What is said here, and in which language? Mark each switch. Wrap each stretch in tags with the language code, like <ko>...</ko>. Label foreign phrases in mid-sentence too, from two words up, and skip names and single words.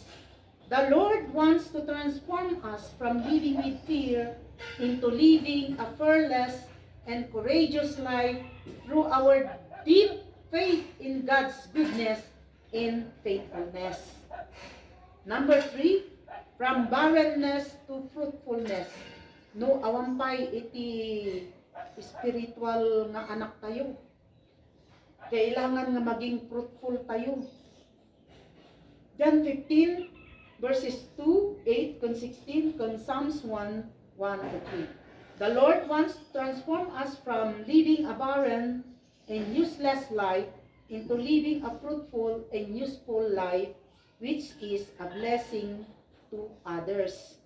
<en>The Lord wants to transform us from living with fear into living a fearless and courageous life through our deep faith in God's goodness and faithfulness. Number 3, from barrenness to fruitfulness.</en> <ilo>No, awampay iti spiritual nga anak tayo.</ilo> <tl>Kailangan nga maging fruitful tayo.</tl> <en>John 15 verses 2, 8, and 16, and Psalms 1:1-3. The Lord wants to transform us from living a barren and useless life into living a fruitful and useful life, which is a blessing to others.</en>